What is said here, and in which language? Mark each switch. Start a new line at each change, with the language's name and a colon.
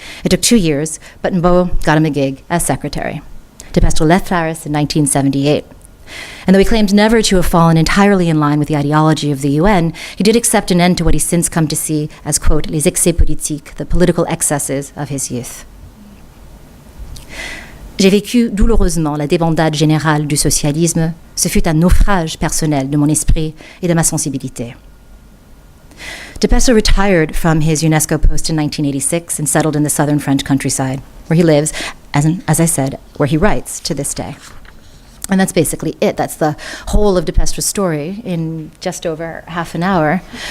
English: It took 2 years, but Mbao got him a gig as secretary. Depestre left Paris in 1978. And though he claimed never to have fallen entirely in line with the ideology of the UN, he did accept an end to what he's since come to see as, quote,
French: les excès politiques,
English: the political excesses of his youth.
French: J'ai vécu douloureusement la débandade générale du socialisme. Ce fut un naufrage personnel de mon esprit et de ma sensibilité.
English: Depestre retired from his UNESCO post in 1986 and settled in the southern French countryside, where he lives, as I said, where he writes to this day. And that's basically it. That's the whole of Depestre's story in just over half an hour.